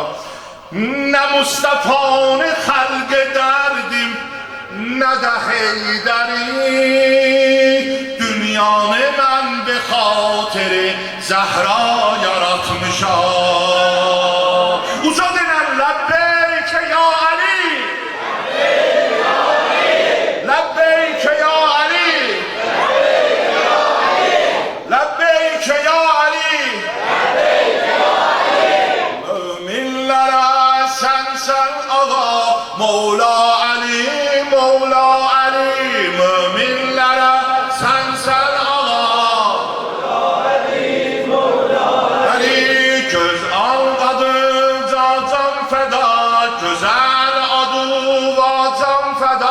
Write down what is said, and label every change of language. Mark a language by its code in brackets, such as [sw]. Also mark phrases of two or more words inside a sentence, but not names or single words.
[az] Nə Mustafa'nı xəlq edərdim, nə də Heydəri. Dünyanı mən [fa] به خاطر زهرا [az] yaratmışam. Uca denən [ar] لبيك يا علي، لبيك يا علي، لبيك يا علي. [az] Möminlərə sənsən ağa Mevla Ali, Mevla Ali. Möminlərə sənsən ağa göz alqadıca can fəda, gözəl aduva can fəda.